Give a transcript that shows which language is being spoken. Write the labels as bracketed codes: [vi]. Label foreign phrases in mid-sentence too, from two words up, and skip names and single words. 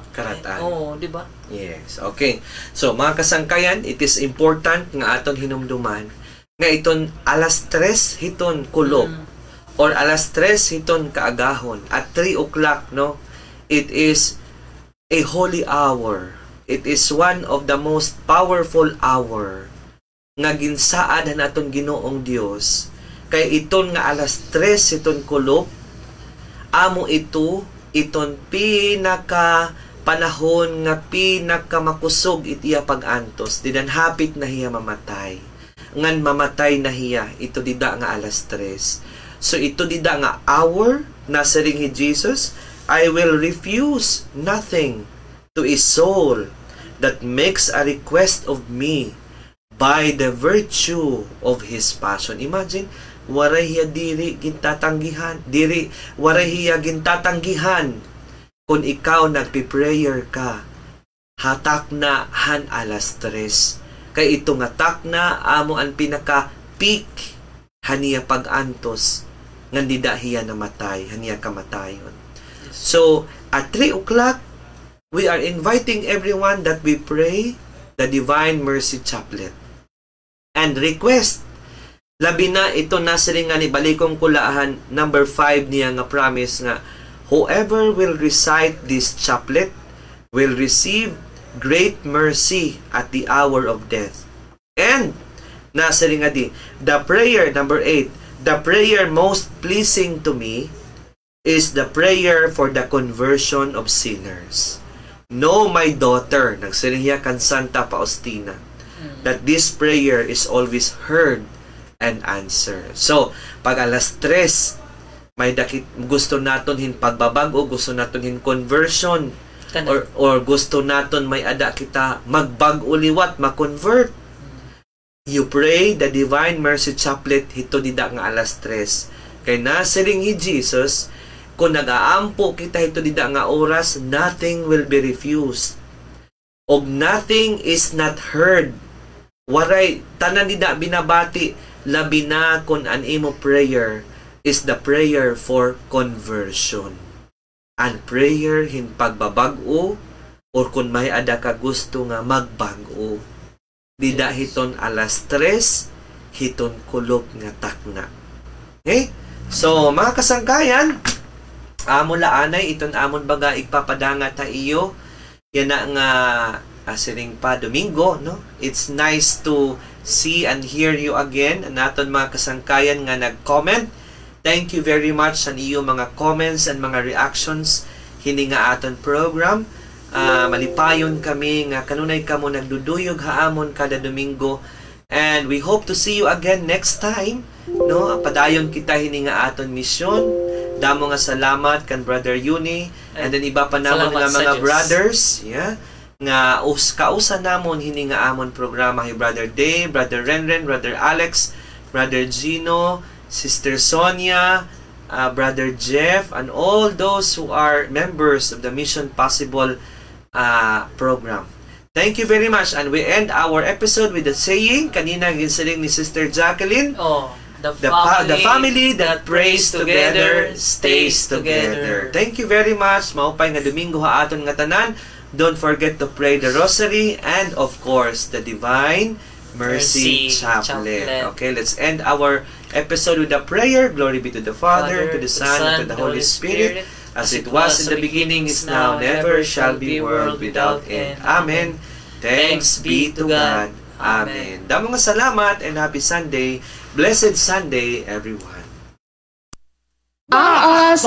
[war] karataan. Oo, di ba? [en] Yes, okay. So [war] mga kasangkayan, [en] it is important [war] nga aton hinumduman nga iton alas 3 hiton kulog or alas 3 hiton kaagahon [en] at 3 o'clock [war] no, [en] it is a holy hour. It is one of the most powerful hour [war] nga ginsaad naton Ginoong Dios kay iton nga alas 3 iton kulog amo iton pinaka panahon nga pinaka makusog itiya pag-antos didan hapit na hiya mamatay ngan mamatay na hiya ito dida nga alas 3. [en] So [war] ito dida nga hour na siring hi Jesus, [en] I will refuse nothing to a soul that makes a request of me by the virtue of his passion. Imagine, [war] waray hiya diri gintatanggihan, waray hiya gintatanggihan kung ikaw nagpi-prayer ka. Hatak na han alas 3. Kay ito nga tak na amo ang pinaka-peak haniya pag-antos ngandida hiya namatay, haniya kamatayon. [en] So, at 3 o'clock, we are inviting everyone that we pray the Divine Mercy Chaplet and request [war] labi na ito nasiring nga ni balikong kulahan number 5 niya nga promise nga [en] whoever will recite this chaplet will receive great mercy at the hour of death. And [war] nasiring nga di [en] the prayer number 8, the prayer most pleasing to me is the prayer for the conversion of sinners. Know, my daughter, [war] nagsiriya kan [en] Santa Faustina, that this prayer is always heard and answered. [war] So, pag alas 3, may gusto naton hin pagbabago, gusto naton hin conversion, or gusto naton may ada kita magbag-uliwat, ma-convert. [en] you pray the Divine Mercy Chaplet [war] hito dida nga alas [en] 3. [war] Kay nasiling hi Jesus, kung nag-aampo kita hito dida nga oras, [en] nothing will be refused. Og nothing is not heard. [war] Waray, tanan dida binabati, labi na kung an imo prayer [en] is the prayer for conversion. [war] An prayer hin pagbabag-o or kung may ada ka gusto nga magbag-o. Dida hiton alas 3, hiton kulog nga takna. Okay? So, mga kasangkayan, mula anay, iton amon baga igpapadanga ta iyo. Yan na nga asiring pa Domingo, no? [en] It's nice to see and hear you again. [war] Naton mga kasangkayan nga nag-comment. [en] Thank you very much [war] sa iyo mga [en] comments and [war] mga reactions hini nga aton program. Malipayon kami nga kanunay kamo nagduduyog haamon kada Domingo, [en] and we hope to see you again next time, no? [war] Padayon kita hini nga aton misyon. Damo nga salamat kan Brother Yuni [en] and then [war] iba pa namon nga mga brothers, yeah, nga kausa namon hini nga amon programa hi [en] Brother Dave, Brother Renren, Brother Alex, Brother Gino, Sister Sonia, Brother Jeff, and all those who are members of the Mission Possible program. Thank you very much, and we end our episode with the saying [war] kanina ginsaling ni [en] Sister Jacqueline. The family that prays together stays together. Thank you very much. [war] Maupay nga Domingo ha aton nga tanan. [en] Don't forget to pray the Rosary and of course the Divine Mercy Chaplet. Okay, let's end our episode with a prayer. Glory be to the Father, to the Son, and to the Holy Spirit, as it was in the beginning, is now, never shall be, world without end. Amen. Thanks be to God. Amen. [war] Damo nga salamat [en] and happy Sunday. Blessed Sunday, everyone.